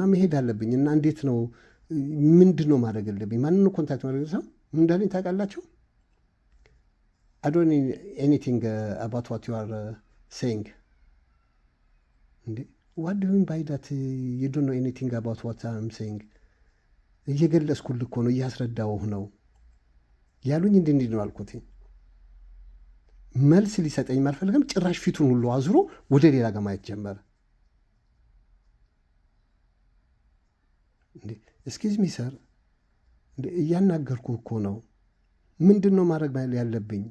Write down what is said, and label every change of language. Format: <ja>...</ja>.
<am>እና መሄድ አለብኝ እና እንዴት ነው ምንድን ነው ማድረግ አለብኝ? ማንን ነው ኮንታክት ማድረግ? ሰው ምን እንዳለኝ ታውቃላችሁ?</am> <en>I don't know anything about what you are saying. What do you mean by that? You don't know anything about what I'm saying?</en> <am>እየገለጽኩልህ እኮ ነው፣ እያስረዳሁህ ነው ያሉኝ። እንዲህ ነው አልኩት። መልስ ሊሰጠኝ አልፈለገም። ጭራሽ ፊቱን ሁሉ አዙሮ ወደ ሌላ ጋር ማየት ጀመረ።</am> <en>ኤክስኪውዝ ሚ ሰር፣</en> <am>እያናገርኩህ እኮ ነው። ምንድን ነው ማድረግ ያለብኝ?</am>